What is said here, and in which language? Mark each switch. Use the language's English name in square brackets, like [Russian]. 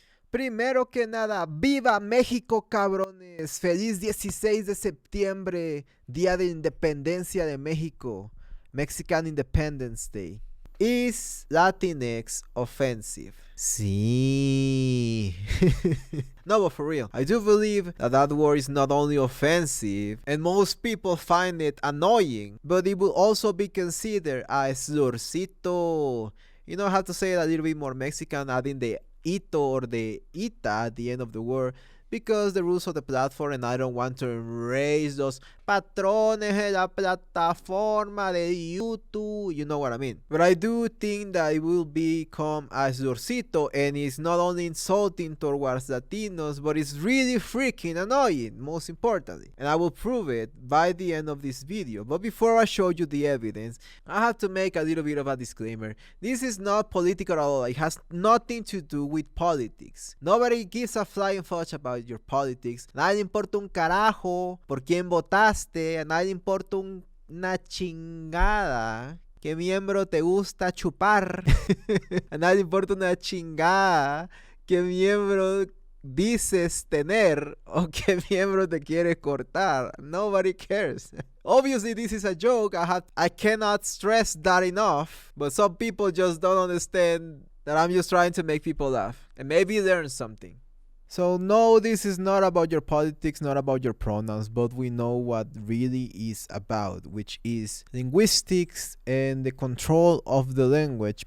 [Spanish] Primero que nada, ¡viva México, cabrones! ¡Feliz 16 de septiembre, Día de Independencia de México! [English] Mexican Independence Day. Is Latinx offensive? Sí. No, but for real, I do believe that that word is not only offensive, and most people find it annoying, but it will also be considered a slurcito. You know how to say it a little bit more Mexican, adding the ito or the ita at the end of the word, because the rules of the platform, and I don't want to erase those [Spanish] patrones de la plataforma de YouTube. [English] You know what I mean. But I do think that it will become a slurcito, and it's not only insulting towards Latinos, but it's really freaking annoying, most importantly. And I will prove it by the end of this video. But before I show you the evidence, I have to make a little bit of a disclaimer. This is not political at all. It has nothing to do with politics. Nobody gives a flying fudge about your politics. [Spanish] Nadie le importa un carajo por quién votaste. A nadie le importa una chingada qué miembro te gusta chupar. A nadie le importa una chingada qué miembro dices tener o qué miembro te quiere cortar. [English] Nobody cares. Obviously, this is a joke. I cannot stress that enough. But some people just don't understand that I'm just trying to make people laugh and maybe learn something. So no, this is not about your politics, not about your pronouns, but we know what really is about, which is linguistics and the control of the language.